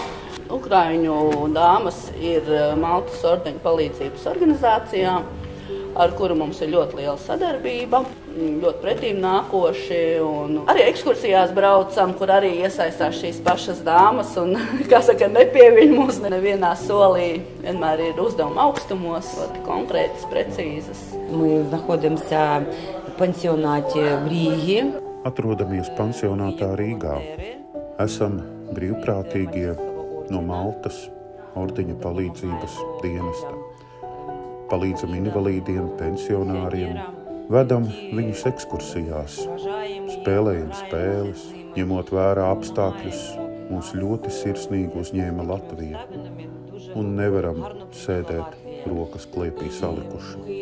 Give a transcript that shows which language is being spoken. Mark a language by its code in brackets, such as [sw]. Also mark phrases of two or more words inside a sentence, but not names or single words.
[lv] Ukraiņu dāmas ir Maltas ordeņa palīdzības organizācijā, ar kuru mums ir ļoti liela sadarbība, ļoti pretīm nākoši. Un arī ekskursijās braucam, kur arī iesaistās šīs pašas dāmas un, kā saka, nepieviļ mūs nevienā solī. Vienmēr ir uzdevuma augstumos, konkrētas, precīzas. [ru] Мы находимся в пансионате в Риге. [lv] Atrodamies pansionātā Rīgā. Esam brīvprātīgie no Maltas ordeņa palīdzības dienesta. Palīdzam invalīdiem, pensionāriem, vedam viņus ekskursijās, spēlējam spēles, ņemot vērā apstākļus, mūs ļoti sirsnīgi uzņēma Latvija un nevaram sēdēt rokas klēpī salikuši.